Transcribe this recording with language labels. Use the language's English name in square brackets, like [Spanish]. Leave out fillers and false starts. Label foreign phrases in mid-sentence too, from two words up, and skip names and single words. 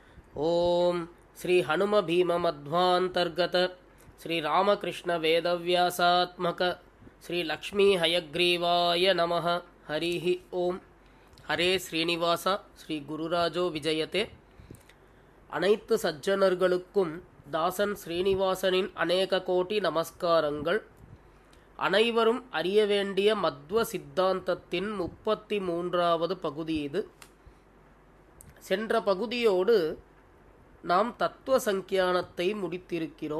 [Sanskrit] ओम श्री हनुम भीम मध्वांतर्गत श्री रामकृष्ण वेदव्यासात्मक श्री लक्ष्मी हयग्रीवाय नमः। हरिः ओम। हरे श्रीनिवास श्री गुरुराजो विजयते। [Tamil] அனைத்து சஜ்ஜனர்களுக்கும் தாசன் ஸ்ரீனிவாசனின் அநேக கோடி நமஸ்காரங்கள். அனைவரும் அறிய வேண்டிய மத்வ சித்தாந்தத்தின் 33வது பகுதி இது. சென்ற பகுதியோடு நாம் தத்துவ சங்கியானத்தை முடித்திருக்கிறோம்.